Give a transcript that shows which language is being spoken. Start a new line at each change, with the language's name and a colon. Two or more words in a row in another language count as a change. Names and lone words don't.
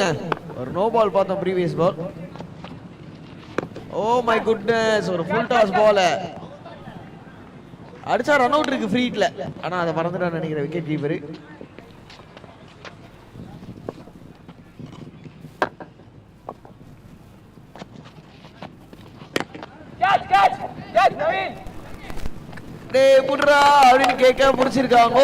Tamil: ஒரு
English: no ball
Tamil: பார்த்தோம்
English: previous ball. Oh my goodness,
Tamil: ஒரு
English: full toss ball
Tamil: அடிச்சா
English: run out
Tamil: இருக்கு
English: free hitல.
Tamil: ஆனா அதை மறந்துட்டான்னு நினைக்கிறேன்
English: wicket keeper. catch catch catch नवीन
Tamil: டேய் புட்ரா அப்படின்னு கேட்க முடிச்சிருக்காங்க.